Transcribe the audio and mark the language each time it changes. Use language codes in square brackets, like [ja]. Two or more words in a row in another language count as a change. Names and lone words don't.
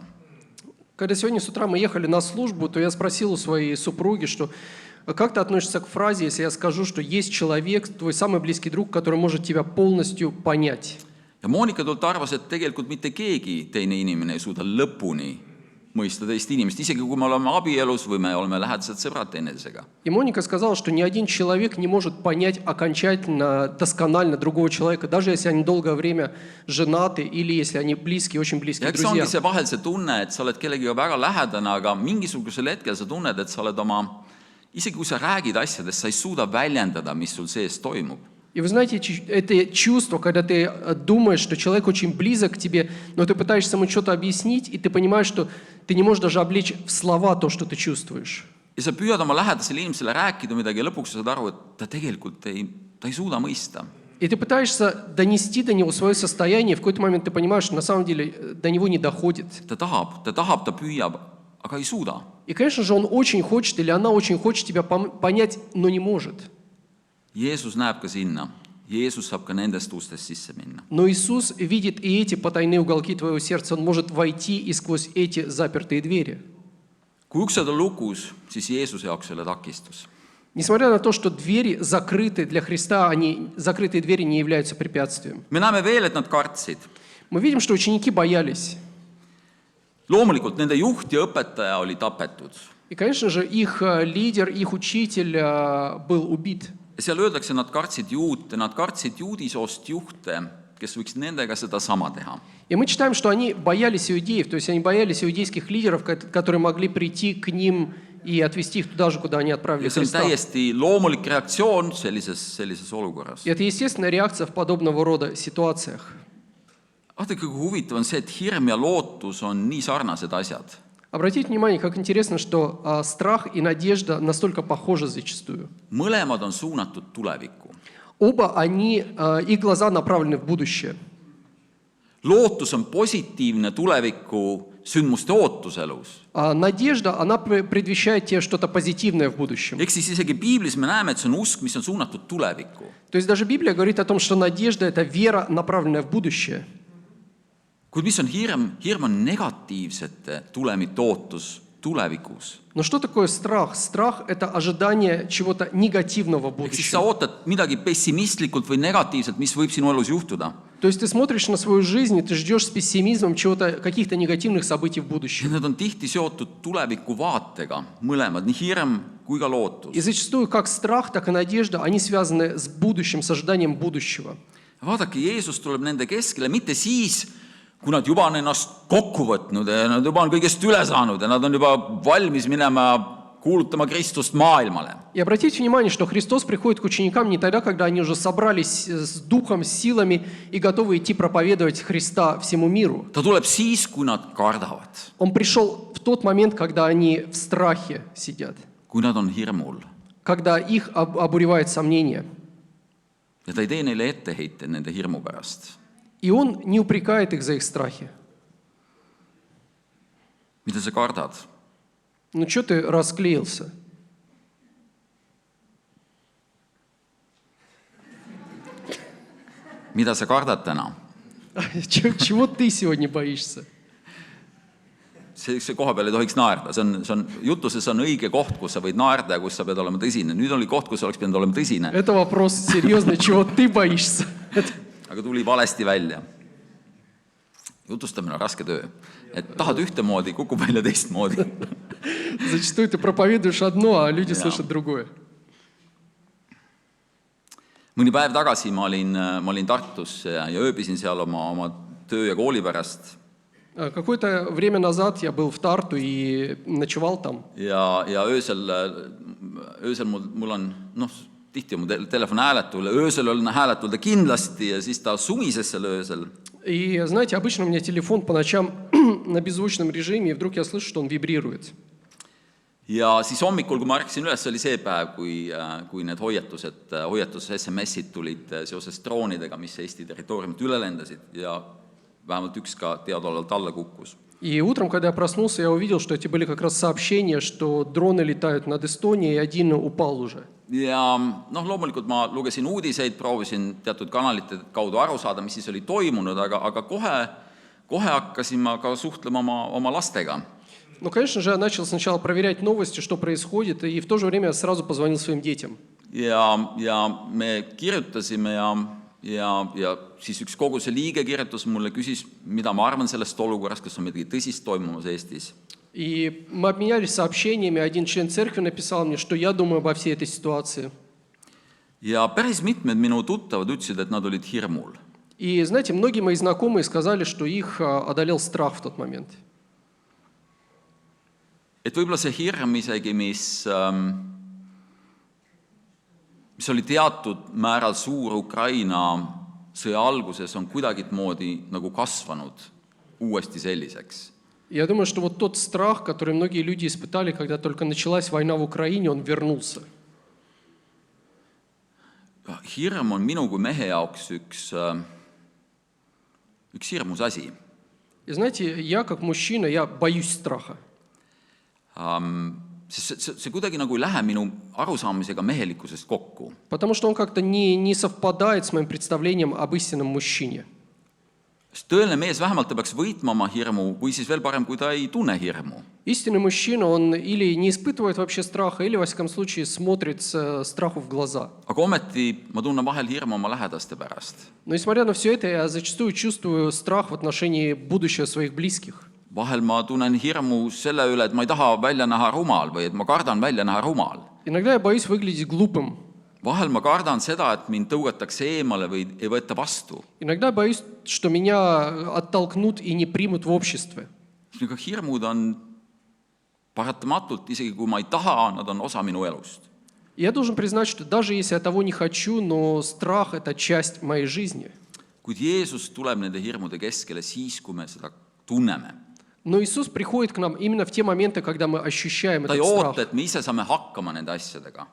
[ru] Когда сегодня с утра мы ехали на службу, то я спросил у своей супруги, что как ты относишься к фразе, если я скажу, что есть человек, твой самый близкий друг, который может тебя полностью понять. [et] Ja Moonika tult arvas, et tegelikult mitte keegi teine inimene ei suuda lõpuni mõista teist inimest, isegi kui me oleme abielus või me oleme lähedased sõbrad teineteisega. [ru] И Моника сказала, что ни один человек не может понять окончательно, досконально другого человека, даже если они долгое время женаты или если они близкие, очень [et] Ja [ru] близкие [et] eks see ongi [ru] друзья. [et] see vahel see tunne, et sa oled kellegiga väga lähedane, aga mingisugusel hetkel sa tunned, et sa oled oma, isegi kui sa räägid asjadest, sa ei suuda väljendada, mis sul sees toimub. [ru] И вы знаете, это чувство, когда ты думаешь, что человек очень близок к тебе, но ты пытаешься ему что-то объяснить, и ты понимаешь, что ты не можешь даже облечь в слова то, что ты чувствуешь. [et] Ja sa püüad oma lähedasele inimesele rääkida midagi ja lõpuks sa saad aru, et ta tegelikult ta ei suuda mõista. [ru] И ты пытаешься донести до него свое состояние, и в какой-то момент ты понимаешь, что на самом деле до него не доходит. [et] Ta püüab, aga ei suuda. [ru] И, конечно же, он очень хочет, или она очень хочет тебя понять, но не может. [et] Jeesus näeb ka sinna. Jeesus saab ka nendest ustest sisse minna. [ru] Но Иисус видит и эти потайные уголки твоего сердца. Он может войти и сквозь эти запертые двери. [et] Kui uksed on lukus, siis Jeesuse jaoks ei ole takistus. [ru] Несмотря на то, что двери закрыты для Христа, закрытые двери не являются препятствием. [et] Me näeme veel, et nad kartsid. [ru] Мы видим, что ученики боялись. [et] Loomulikult nende juht ja õpetaja oli tapetud. [ru] И, конечно же, их лидер, их учитель был убит. [et] Seal öeldakse, nad kartsid juudisoost juhte, kes võiks nendega seda sama teha. [ru] И мы читаем, что они боялись иудеев, то есть они боялись иудейских лидеров, которые могли прийти к ним и отвести их туда же, куда они отправили [et] Ja see on [ru] Христа. [et] täiesti loomulik reaktsioon sellises olukorras. [ru] И это естественная реакция в подобного рода ситуациях. [et] Vaadake, kui huvitav on see, et hirm ja lootus on nii sarnased asjad. [ru] Обратите внимание, как интересно, что страх и надежда настолько похожи зачастую. [et] Mõlemad on suunatud tulevikku. [ru] Оба их глаза направлены в будущее. [et] Lootus on positiivne tuleviku sündmuste ootus elus. [ru] А надежда, она предвещает тебе что-то позитивное в будущем. [et] Ehk siis isegi piiblis me näeme, et see on usk, mis on suunatud tulevikku. [ru] То есть даже Библия говорит о том, что надежда – это вера, направленная в будущее. [et] Kuid mis on hirm? Hirm on negatiivsete tulemite ootus tulevikus. [ru] Но что такое страх? Страх – это ожидание чего-то негативного в [et] Ehk siis sa [ru] будущем. [et] ootad midagi pessimistlikult või negatiivselt, mis võib sinu elus juhtuda. [ru] То есть ты смотришь на свою жизнь, и ты ждешь с пессимизмом чего-то, каких-то негативных событий в [et] Ja [ru] будущем. [et] need on tihti seotud tuleviku vaatega, mõlemad, nii hirm kui ka lootus. [ru] И зачастую как страх, так и надежда, они связаны с будущим, с ожиданием будущего. [et] Vaadake, Jeesus tuleb nende keskele mitte siis, kui nad juba on ennast kokku võtnud ja nad juba on kõigest üle saanud ja nad on juba valmis minema kuulutama Kristust maailmale. [ru] И обратите внимание, что Христос приходит к ученикам не тогда, когда они уже собрались с духом, с силами и готовы идти проповедовать Христа всему миру. [et] Ta tuleb siis, kui nad kardavad, [ru] Он пришел в тот момент, когда они в страхе сидят, [et] kui nad on hirmul. [ru] когда их обуревает сомнение. [et] Ja ta ei tee neile etteheite nende hirmu pärast. [ru] И Он не упрекает их за их страхи. [et] Mida sa kardad? [ru] Ну что ты расклеился? [et] Mida sa kardad täna? [ru] Чего ты сегодня боишься? [et] See koha peal ei tohiks naerda. See on, jutuses on õige koht, kus sa võid naerda ja kus sa pead olema tõsine. Nüüd oli koht, kus oleks pidanud olema tõsine, [ru] Это вопрос серьезный, чего ты боишься? [et] aga tuli valesti välja. Jutustamine on raske töö. Et tahad ühtemoodi, kukub välja teistmoodi. [ru] Зачастую ты проповедуешь одно, а люди слышат другое. [et] Mõni päev tagasi ma olin Tartus ja ööbisin seal oma töö ja kooli pärast. [ru] Какое-то время назад я был в Тарту и ночевал там. [et] Ja öösel mul on, tihti on mu telefon hääletul, öösel on hääletul ta kindlasti ja siis ta sumises seal öösel. [ru] И, знаете, обычно у меня телефон по ночам на беззвучном режиме, и вдруг я слышу, что он вибрирует. [et] Ja siis hommikul, kui ma ärkasin üles, oli see päev, kui need hoiatus-SMS-id tulid seoses droonidega, mis Eesti territooriumit üle lendasid ja vähemalt üks ka teadaolevalt alla kukkus. [ru] И утром, когда я проснулся, я увидел, что эти были как раз сообщения, что дроны летают над Эстонией, и один упал уже. [et] Ja loomulikult ma lugesin uudiseid, proovisin teatud kanalite kaudu aru saada, mis siis oli toimunud, aga kohe hakkasin ma ka suhtlema oma lastega. [ru] Ну, конечно же, я начал сначала проверять новости, что происходит, и в то же время я сразу позвонил своим детям. [et] Ja me kirjutasime ja siis üks koguse liige kirjutas mulle, küsis, mida ma arvan sellest olukorrast, kas on midagi tõsist toimumas Eestis. [ru] И мы обменялись сообщениями. Один член церкви написал мне, что я думаю обо всей этой ситуации. [et] Ja päris mitmed minu tuttavad ütlesid, et nad olid hirmul. [ru] И, знаете, многие мои знакомые сказали, что их одолел страх в тот момент. [et] Et võib-olla see hirm isegi, mis oli teatud määral suur Ukraina sõja alguses, on kuidagimoodi nagu kasvanud uuesti selliseks. [ru] Я думаю, что вот тот страх, который многие люди испытали, когда только началась война в Украине, он вернулся. [et] Hirm on minu kui mehe jaoks üks hirmus asi. [ru] И знаете, я как мужчина, я боюсь страха. [et] See kuidagi nagu ei lähe minu arusaamisega mehelikkusest kokku. [ru] Потому что он как-то не совпадает с моим представлением об истинном мужчине. [et] Tõeline mees vähemalt ta peaks võitma oma hirmu, või siis veel parem, kui ta ei tunne hirmu. [ru] Истинный мужчина, он или не испытывает вообще страха, или, во всяком случае, смотрит страху в глаза. [et] Aga ometi ma tunnen vahel hirmu oma lähedaste pärast. [ru] Но несмотря на все это, я зачастую чувствую страх в отношении будущего своих близких. [et] Vahel ma tunnen hirmu selle üle, et ma ei taha välja näha rumal või et ma kardan välja näha rumal. [ru] Иногда я боюсь выглядеть глупым. [et] Vahel ma kardan seda, et mind tõugatakse eemale või ei võeta vastu. [ru] Иногда я боюсь, что меня оттолкнут и не примут в обществе. [et] Aga hirmud on paratamatult, isegi kui ma ei taha, nad on osa minu elust. [ru] Я должен признать, что даже если я того не хочу, но страх – это часть моей жизни. [et] Kuid Jeesus tuleb nende hirmude keskele siis, kui me seda tunneme. [ru] Но Иисус приходит к нам именно в те моменты, когда мы ощущаем [et] Ta [ru] этот [et] ei oota, [ru] страх. [et] et me ise saame hakkama nende asjadega.